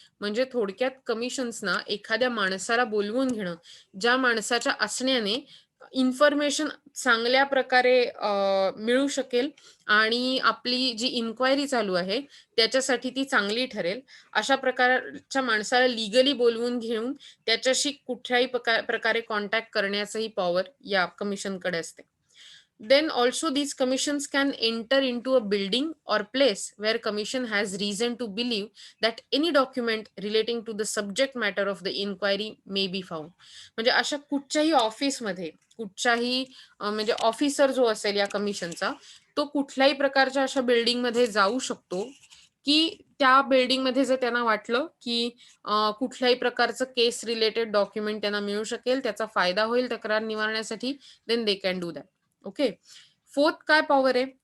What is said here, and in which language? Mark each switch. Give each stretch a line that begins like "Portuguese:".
Marathi: म्हणजे थोडक्यात कमिशन्सना एखाद्या माणसाला बोलवून घेणं, ज्या माणसाच्या असण्याने इन्फॉर्मेशन चांगल्या प्रकारे मिळू शकेल आणि आपली जी इन्क्वायरी चालू आहे त्याच्यासाठी ती चांगली ठरेल, अशा प्रकारच्या माणसाला लिगली बोलवून घेऊन त्याच्याशी कुठल्याही प्रकारे कॉन्टॅक्ट करण्याचंही पॉवर या कमिशनकडे असते.
English: Then also these commissions can enter into a building or place where commission has reason to believe that any document relating to the subject matter of the inquiry may be found.
Marathi: म्हणजे अशा कुठच्याही ऑफिसमध्ये, कुठच्याही म्हणजे officer जो असेल या कमिशनचा, तो कुठल्याही प्रकारच्या अशा बिल्डिंगमध्ये जाऊ शकतो की त्या बिल्डिंगमध्ये जर त्यांना वाटलं की कुठल्याही प्रकारचं केस रिलेटेड डॉक्युमेंट त्यांना मिळू शकेल, त्याचा फायदा होईल तक्रार निवारण्यासाठी,
English: Then they can do that.
Marathi: Okay. Fourth काय पॉवर आहे?